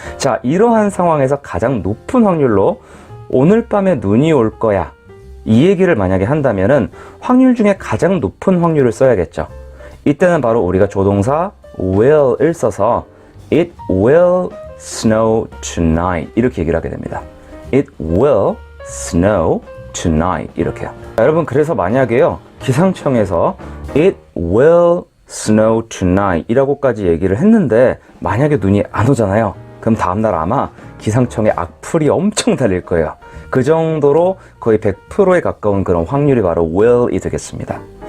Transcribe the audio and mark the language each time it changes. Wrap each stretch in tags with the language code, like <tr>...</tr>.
<ko>자, 이러한 상황에서 가장 높은 확률로 오늘 밤에 눈이 올 거야, 이 얘기를 만약에 한다면은 확률 중에 가장 높은 확률을 써야겠죠. 이때는 바로 우리가 조동사 will을 써서</ko> <en>it will snow tonight</en> <ko>이렇게 얘기를 하게 됩니다.</ko> <en>it will snow tonight</en> <ko>이렇게요. 자, 여러분, 그래서 만약에요, 기상청에서</ko> <en>it will snow tonight</en> <ko>이라고까지 얘기를 했는데 만약에 눈이 안 오잖아요. 그럼 다음날 아마 기상청에 악플이 엄청 달릴 거예요. 그 정도로 거의 100%에 가까운 그런 확률이 바로 will이 되겠습니다.</ko>